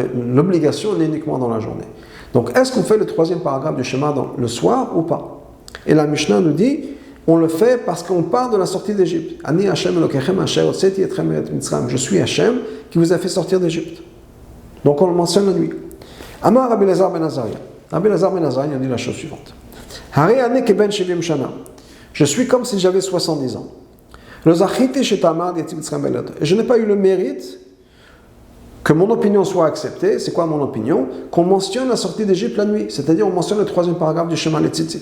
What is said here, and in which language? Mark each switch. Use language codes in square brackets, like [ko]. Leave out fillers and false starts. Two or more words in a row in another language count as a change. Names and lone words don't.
[fr] L'obligation est uniquement dans la journée. Donc, est-ce qu'on fait le troisième paragraphe du schéma le soir ou pas? Et la Mishnah nous dit, on le fait parce qu'on part de la sortie d'Égypte. [he] אני השם אלוהיכם אשר הוצאתי אתכם את מצרים. [fr] Je suis Hashem qui vous a fait sortir d'Égypte. Donc, on le mentionne la nuit. [he] אמר רבי אלעזר בן עזריה. [fr] Rabbi Elazar ben Azariah a dit la chose suivante. [he] הרי אני כבן שבעים שנה. [fr] Je suis comme si j'avais 70 ans. Et je n'ai pas eu le mérite que mon opinion soit acceptée. C'est quoi mon opinion? Qu'on mentionne la sortie d'Égypte la nuit. C'est-à-dire, on mentionne le troisième paragraphe du schéma les Tzitzit.